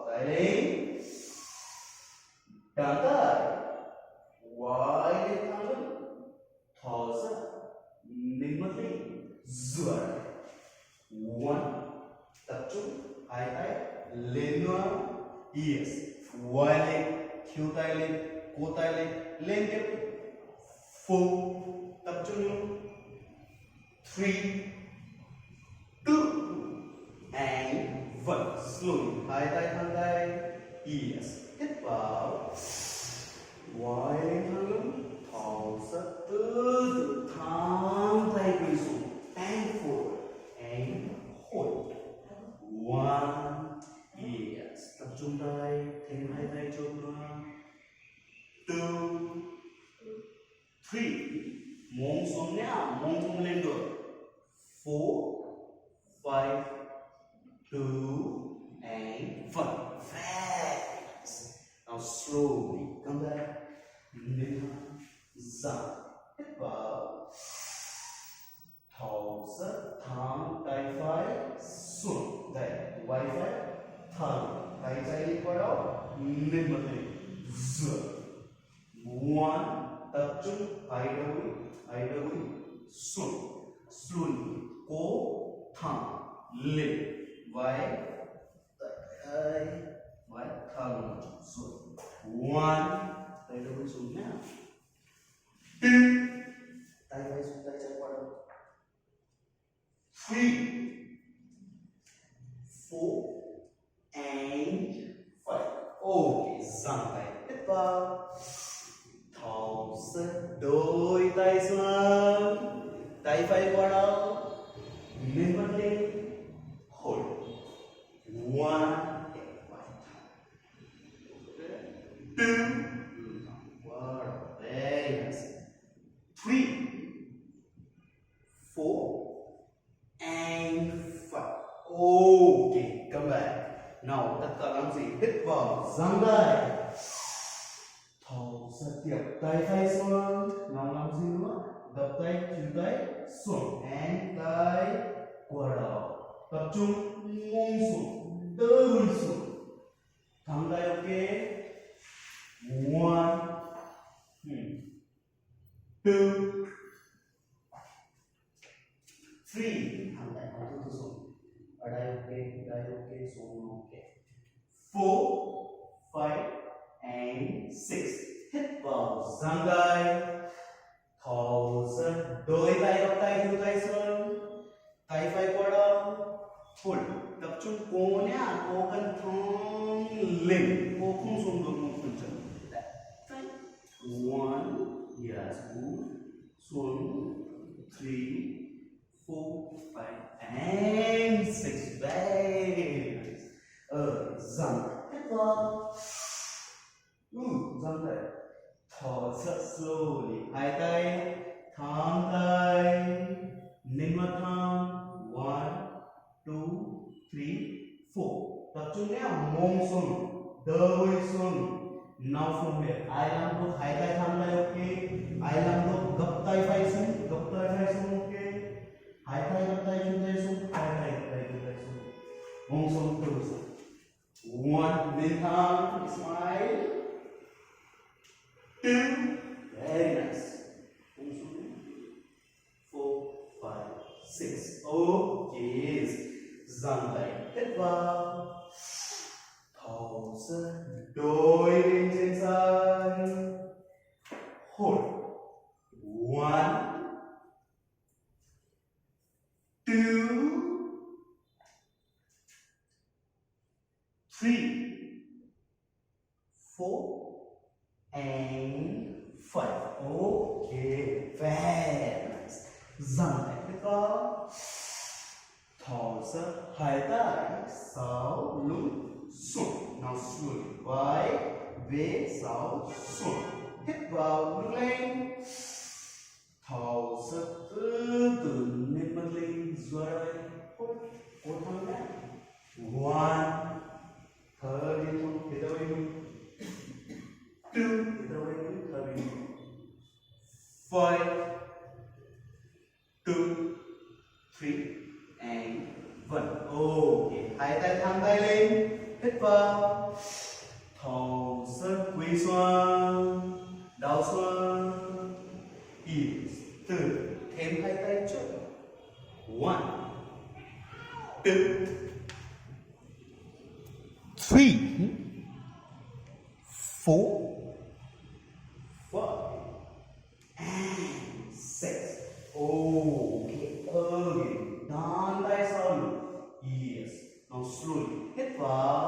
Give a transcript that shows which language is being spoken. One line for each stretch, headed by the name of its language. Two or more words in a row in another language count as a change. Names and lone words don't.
Vietnamese: tay lên đàn tay quay lên thẳng lưng thở ra nên mắt lên duỗi one tập trung hai tay lên nữa yes quay lên khiêu tay lên cổ tay lên tiếp 4 tập trung 3 slowly. Hai tay thang tay. Yes. Hít vào. Quay lên thang lưng. Thở ra từ từ. Thang tay quay xuống.
English: And forward. And hold. One. Yes.
Vietnamese: Tập trung tay. Thêm hai tay chốt nữa.
English: Two. Three.
Vietnamese: Mông xuống nhá. Mông không lên được.
English: Four. Five. Two. And one. Fast. Now slowly come back.
Vietnamese: Lên giảm. Hít vào. Thở ra. Thẳng tay phải xuống. Đây. Quay phải. Thẳng tay trái đi qua đó. Lên mặt này. Dựa. One. Tập trung. Hai đầu xuống. Slowly. Cố. Thẳng. Lên. Vai. Tay. Vai. Thẳng. Xuống. One. Tay đầu xuống nhá. Two. Tay vai xuống. Tay trái qua đâu.
English: Three. Four. And five.
Vietnamese: Okay. Giang tay. Hít vào. Thở ra. Đôi tay xuống. Tay phải qua đâu. Lên mặt lên.
English: Hold. One. Two. Wow. Very nice. Three. Four. And five. Okay. Come back.
Vietnamese: Nào tất cả làm gì? Hít vào. Giang tay. Thở ra tiếp. Tay phải xuống. Nào làm gì nữa? Gập tay, chữ tay, xuống. And tay qua đầu. Tập trung, mông xuống, đỡ người xuống. Thẳng tay
English: ok. One.
Vietnamese: Two. Three. Thẳng tay không tôi xuống. Ở đây ok, xuống
English: ok. Four. Five. And six.
Vietnamese: Hít vào, giang tay. Thở ra. Đôi tay gập tay, chữ tay xuống. Tay phải qua đầu. Hold. Tập trung cố nhá. Cố cần thong lên. Cố không xuống được một phần chân.
English: One. Yes. Two. Xuống. Three. Four. Five. And six. Very nice.
Vietnamese: Giang. Hít vào. Giang tay. Thở ra slowly. Hai tay. Thẳng tay. Lên mặt thẳng.
English: One. Two. Three. Four.
Vietnamese: Tập trung nhé. Mông xuống. Đôi xuống.
English: Now from here.
Vietnamese: I làm lúc hai tay thẳng tay ok. I làm lúc gập tay phải xuống. Gập tay phải xuống ok. Hai tay gập tay xuống tay xuống. Hai tay gập tay xuống. Mông xuống đôi xuống. One. Lên thẳng.
English: Smile. Two. Very nice. 4, 5, 6.
Vietnamese: Okay. Giang tay. Hít vào. Thở ra. Đôi lên trên sàn.
English: Hold. One. Two. Three. Four. And five. Okay. Very nice.
Vietnamese: Giang tay. Hít vào. Thở ra. Hai tay. Sau lưng. Xuống. Nào xuống. Vai. Về sau. Xuống. Hít vào. Lưng lên. Thở ra. Từ từ. Lên mặt lên. Rồi. Cố thẳng nhé. One. Thở đi thôi. Hít vào đi. Two. Hít vào đi. Thở đi.
English: Five. Two. Three. And one. Okay.
Vietnamese: Hai tay thẳng tay lên. Hít vào. Thở ra. Quỳ xuống. Đau xuống. Yes. Từ. Thêm hai tay trước.
English: One. Two. Three. Four. Five. And six. Okay. Again.
Vietnamese: Đan tay sau.
English: Yes. Now slowly.
Vietnamese: Hít vào.